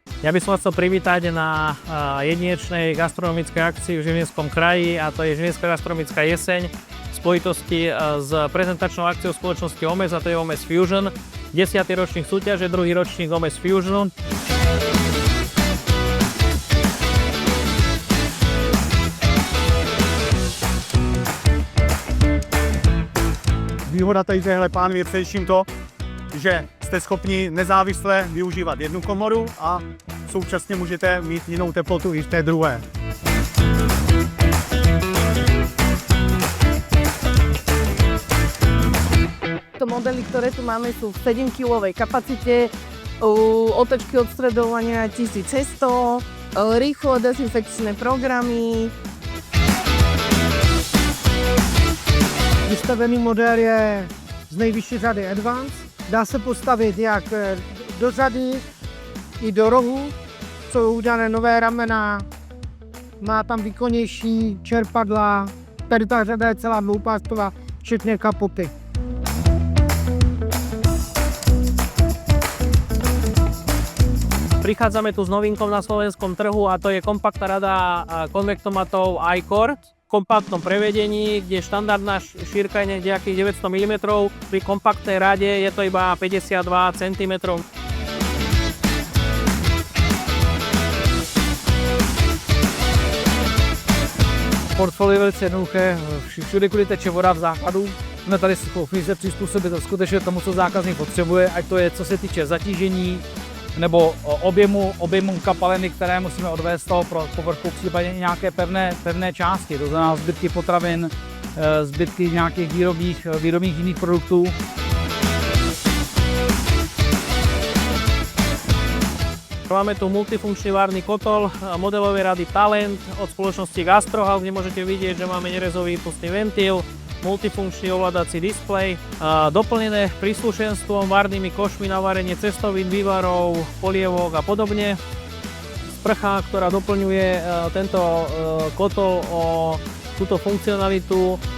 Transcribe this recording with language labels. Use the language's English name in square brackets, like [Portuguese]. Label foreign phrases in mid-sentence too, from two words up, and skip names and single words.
[Slovak] Ja by som vás chcel privítať na jedinečnej gastronomickej akcii v Žilinskom kraji, a to je Žilinská gastronomická jeseň v spojitosti s prezentačnou akciou spoločnosti OMES, a to je OMES Fusion. 10. ročník súťaže, 2. ročník OMES Fusion. [Czech] Výhoda tady téhle pánvy je především to, že jste schopni nezávisle využívat jednu komoru a současně můžete mít jinou teplotu i v té druhé. [Slovak] To modely, ktoré tu máme, sú v 7-kilovej kapacite, otočky odstredovania 1100, rýchlo dezinfekčné programy. [Czech] Vystavený model je z nejvyšší řady Advance. Dá se postavit jak do řady i do rohu. Jsou udělané nové ramena, má tam výkonnější čerpadla. Tady ta řada je celá dvoupástová, včetně kapoty. [Slovak] Prichádzame tu s novinkou na slovenskom trhu, a to je kompaktná rada konvektomatov iCord v kompaktnom prevedení, kde štandardná šírka je nejakých 900 mm. Pri kompaktnej rade je to iba 52 cm. [Czech] Portfolio je velice jednoduché, všude, kudy teče voda v základu, jsme tady schopni se přizpůsobit skutečně tomu, co zákazník potřebuje, ať to je co se týče zatížení nebo objemu kapaliny, které musíme odvést z toho povrchu, případně nějaké pevné části, to znamená zbytky potravin, zbytky nějakých výrobních jiných produktů. [Slovak] Máme tu multifunkčný várny kotol modelovej rady Talent od spoločnosti Gastrohouse, kde môžete vidieť, že máme nerezový výpustný ventil, multifunkčný ovládací displej, doplnené príslušenstvom, várnymi košmi na varenie cestovín, vývarov, polievok a podobne. Sprcha, ktorá doplňuje tento kotol o túto funkcionalitu.